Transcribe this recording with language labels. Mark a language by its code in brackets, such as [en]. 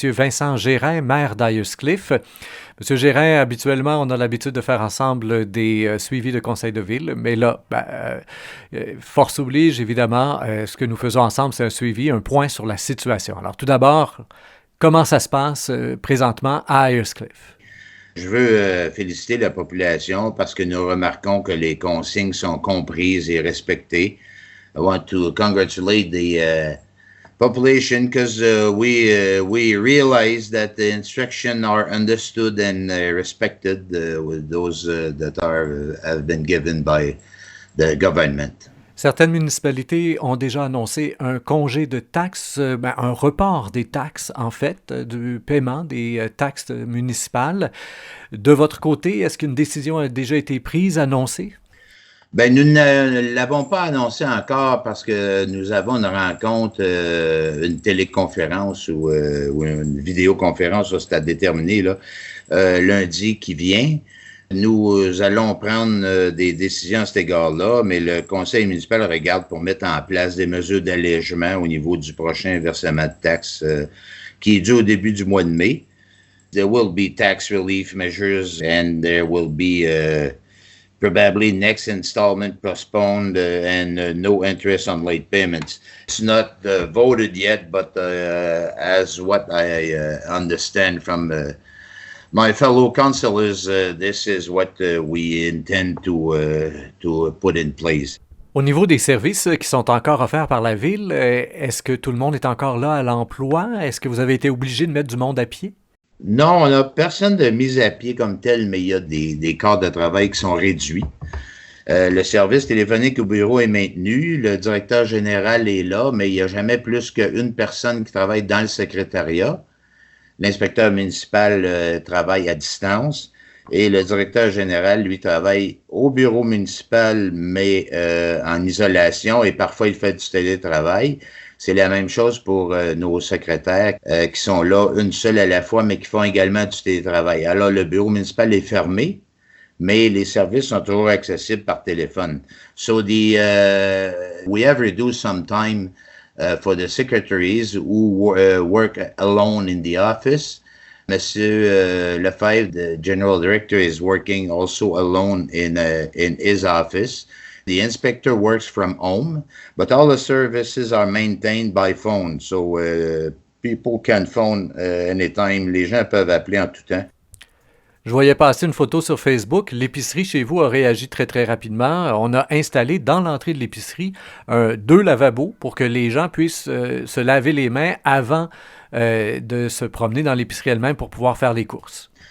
[fr] Vincent Gérin, maire d'Ayerscliff. M. Gérin, habituellement, on a l'habitude de faire ensemble des suivis de conseils de ville, mais là, force oblige, évidemment, ce que nous faisons ensemble, c'est un suivi, un point sur la situation. Alors, tout d'abord, comment ça se passe présentement à Ayerscliff? Je veux féliciter la population parce que nous remarquons que les consignes sont comprises et respectées. [en] I want to congratulate the population because we realize that the instructions are understood and respected with those that have been given by the government. [fr] Certaines municipalités ont déjà annoncé un congé de taxes, un report des taxes, en fait, du paiement des taxes municipales. De votre côté, est-ce qu'une décision a déjà été prise, annoncée? Ben, nous ne l'avons pas annoncé encore parce que nous avons une rencontre, une téléconférence ou une vidéoconférence, ça c'est à déterminer, là, lundi qui vient. Nous allons prendre des décisions à cet égard-là, mais le conseil municipal regarde pour mettre en place des mesures d'allègement au niveau du prochain versement de taxes qui est dû au début du mois de mai. [en] There will be tax relief measures and there will be probably next installment postponed and no interest on late payments. It's not voted yet, but as what I understand from my fellow councillors, this is what we intend to put in place. [fr] Au niveau des services qui sont encore offerts par la ville, est-ce que tout le monde est encore là à l'emploi? Est-ce que vous avez été obligé de mettre du monde à pied? Non, on n'a personne de mise à pied comme tel, mais il y a des quarts de travail qui sont réduits. Le service téléphonique au bureau est maintenu, le directeur général est là, mais il n'y a jamais plus qu'une personne qui travaille dans le secrétariat. L'inspecteur municipal travaille à distance et le directeur général, lui, travaille au bureau municipal, mais en isolation et parfois il fait du télétravail. C'est la même chose pour nos secrétaires qui sont là une seule à la fois, mais qui font également du télétravail. Alors, le bureau municipal est fermé, mais les services sont toujours accessibles par téléphone. [en] So we have reduced some time for the secretaries who work alone in the office. Monsieur Lefebvre, the general director, is working also alone in his office. The inspector works from home, but all the services are maintained by phone. So people can phone anytime. [fr] Les gens peuvent appeler en tout temps. Je voyais passer une photo sur Facebook. L'épicerie chez vous a réagi très, très rapidement. On a installé dans l'entrée de l'épicerie 2 lavabos pour que les gens puissent se laver les mains avant de se promener dans l'épicerie elle-même pour pouvoir faire les courses.